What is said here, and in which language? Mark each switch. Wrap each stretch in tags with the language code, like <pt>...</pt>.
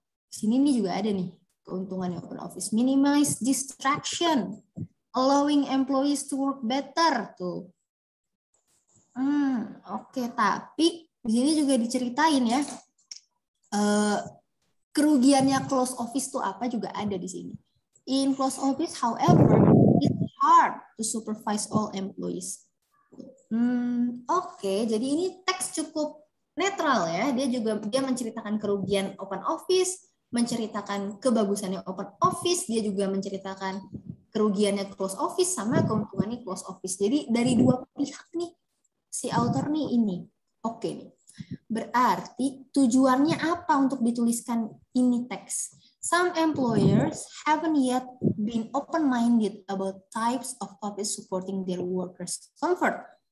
<id>Di sini nih juga ada nih keuntungannya open office.</id> <en>Minimize distraction, allowing employees to work better.</en> <id>Tuh. Oke, tapi di sini juga diceritain ya kerugiannya close office tuh apa juga ada di sini.</id> <en>In close office, however, it's hard to supervise all employees.</en> <id>Oke, jadi ini teks cukup netral ya. Dia menceritakan kerugian open office, menceritakan kebagusannya open office, dia juga menceritakan kerugiannya close office sama keuntungannya close office. Jadi dari dua pihak nih si author nih ini. Oke nih. Berarti tujuannya apa untuk dituliskan ini teks?</id> <en>Some employers haven't yet been open-minded about types of office supporting their workers' comfort.</en>